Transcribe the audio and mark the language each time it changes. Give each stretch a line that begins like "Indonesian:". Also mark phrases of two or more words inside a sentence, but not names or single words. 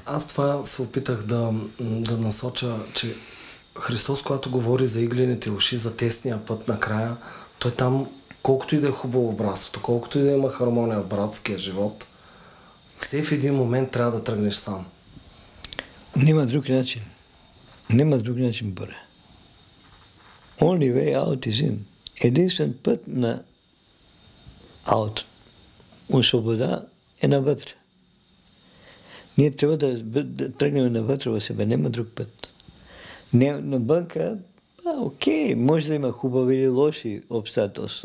Bulgarian: Аз това се опитах да насоча, че Христос, когато говори за иглените уши, за тесния път накрая, той там, колкото и да е хубаво в братството, колкото и да има хармония в братския живот, все в един момент трябва да тръгнеш сам. Няма друг начин. Бъде.
English: Only way out is in.
Bulgarian: Единствен път на out, свобода е навътре. Ние трябва да тръгнем навътре в себе. Няма друг път. Навънка, окей, може да има хубави или лоши обстоятелства.